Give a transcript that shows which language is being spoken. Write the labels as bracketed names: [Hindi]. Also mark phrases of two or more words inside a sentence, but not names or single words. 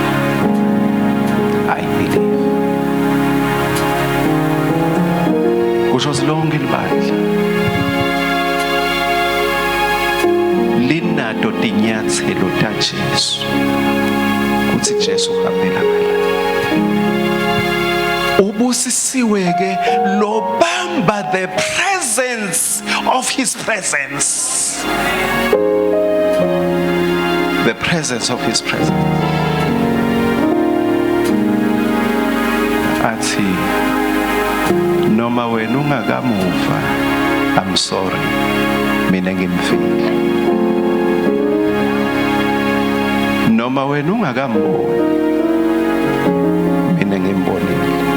[English] I believe [Swati] kusho lonke libandla linato tinyathelo ta Jesu, kuthi Jesu uhambela ngala. Ubusisiwe ke lobamba [English] the presence of his presence, the presence of his presence. [Swati] Athi noma wena ungakamuva, [English] I'm sorry, [Swati] mina ngimfile. Noma wena ungakamboni, mina ngimbonile.